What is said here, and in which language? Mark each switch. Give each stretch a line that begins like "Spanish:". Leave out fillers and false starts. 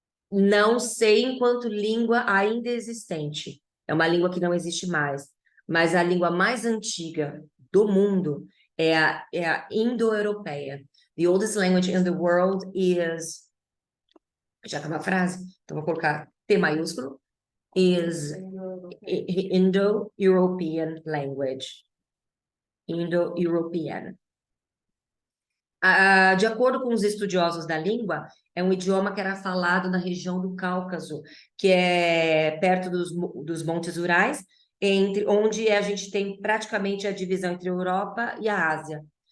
Portuguese: Não sei enquanto língua ainda existente. É uma língua que não existe mais. Mas a língua mais antiga do mundo é a indo-europeia.
English: The oldest language in the world is...
Portuguese: Já que é uma frase, então vou colocar T maiúsculo.
English: Is Indo-European language. Indo-European.
Portuguese: De acordo com os estudiosos da língua, é um idioma que era falado na região do Cáucaso, que é perto dos Montes Urais, onde a gente tem praticamente a divisão entre a Europa e a Ásia.